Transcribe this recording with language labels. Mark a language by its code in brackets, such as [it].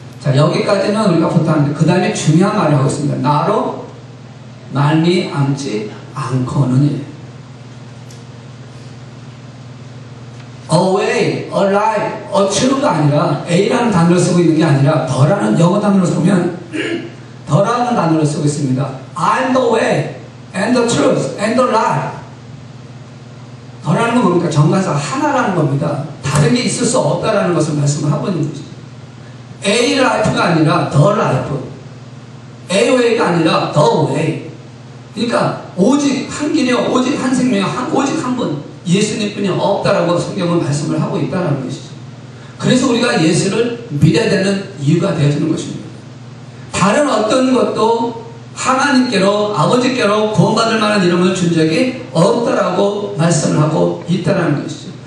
[ko] 자, 여기까지는 우리가 보통 하는데 그 다음에 중요한 말을 하고 있습니다. 나로 말미암지 않고는. [en] away, alive, a true [ko] 가 아니라 A라는 단어를 쓰고 있는 게 아니라 더라는 영어 단어를 쓰면 더라는 단어를 쓰고 있습니다. [en] I'm the way, and the truth, and the life. [ko] 더라는 건 뭡니까? 정관사 하나라는 겁니다. 다른 게 있을 수 없다라는 것을 말씀을 하고 있는 것이죠. A life가 아니라 the life, A way가 아니라 the way. 그러니까 오직 한 길이요, 오직 한 생명이요, 오직 한 분, 예수님뿐이 없다라고 성경은 말씀을 하고 있다는 것이죠. 그래서 우리가 예수를 믿어야 되는 이유가 되어지는 것입니다. 다른 어떤 것도 하나님께로, 아버지께로 구원받을 만한 이름을 준 적이 없다라고 말씀을 하고 있다는 것이죠.